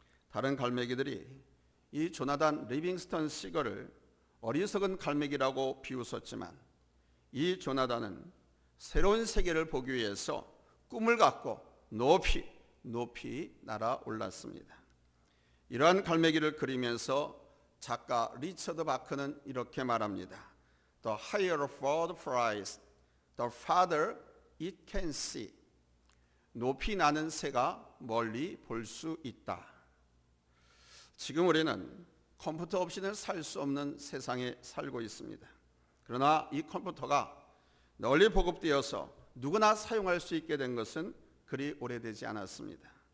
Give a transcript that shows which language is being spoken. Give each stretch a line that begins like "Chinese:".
Korean: 다른 갈매기들이 이 조나단 리빙스턴 시걸을 어리석은 갈매기라고 비웃었지만 이 조나단은 새로운 세계를 보기 위해서 꿈을 갖고 높이 날아올랐습니다. 이러한 갈매기를 그리면서 작가 리처드 바크는 이렇게 말합니다.
English: The higher a bird flies, the farther it can see.
Korean: 높이 나는 새가 멀리 볼 수 있다. 지금 우리는 컴퓨터 없이는 살 수 없는 세상에 살고 있습니다. 그러나 이 컴퓨터가 널리 보급되어서 누구나 사용할 수 있게 된 것은 그리 오래되지 않았습니다.